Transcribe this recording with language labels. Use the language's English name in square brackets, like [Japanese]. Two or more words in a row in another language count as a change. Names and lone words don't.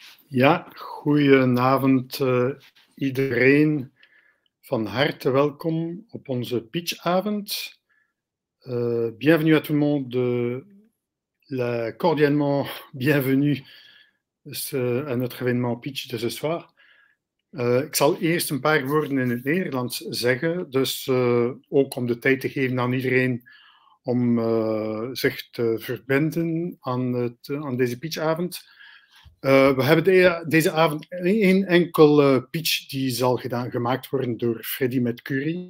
[Dutch] Ja, goedenavond iedereen. Van harte welkom op onze pitchavond. [French] Bienvenue à tout le monde, cordialement bienvenue à notre événement pitch de ce soir. [Dutch] Ik zal eerst een paar woorden in het Nederlands zeggen, dus ook om de tijd te geven aan iedereen om zich te verbinden aan deze pitchavond. We hebben deze avond één enkel pitch die zal gemaakt worden door Freddie Mercury.